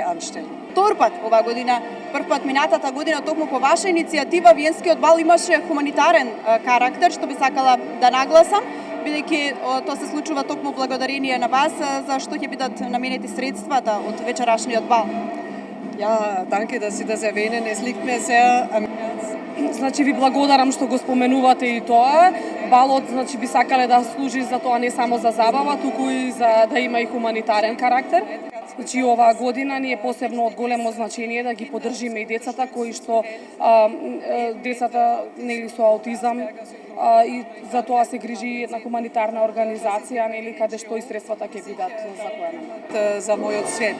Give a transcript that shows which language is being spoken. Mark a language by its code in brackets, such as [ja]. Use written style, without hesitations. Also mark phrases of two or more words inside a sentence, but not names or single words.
[mk] Анштен. Втор пат ова година, прв пат минатата година токму по ваша иницијатива Виенскиот бал имаше хуманитарен карактер, што би сакала да нагласам, бидејќи тоа се случува токму благодарение на вас, за што ќе бидат наменети средствата од вечерашниот бал. [de] Ja, danke, dass Sie das erwähnen. Es liegt mir sehr am [mk] Значи ви благодарам што го споменувате и тоа. Балот значи би сакале да служи за тоа не само за забава, туку и за да има и хуманитарен карактер. Значи оваа година ни е посебно од големо значење да ги поддржиме и децата кои што децата нели со аутизам и за тоа се грижи една хуманитарна организација, нели каде што и средствата ќе бидат закојани за мојот свет.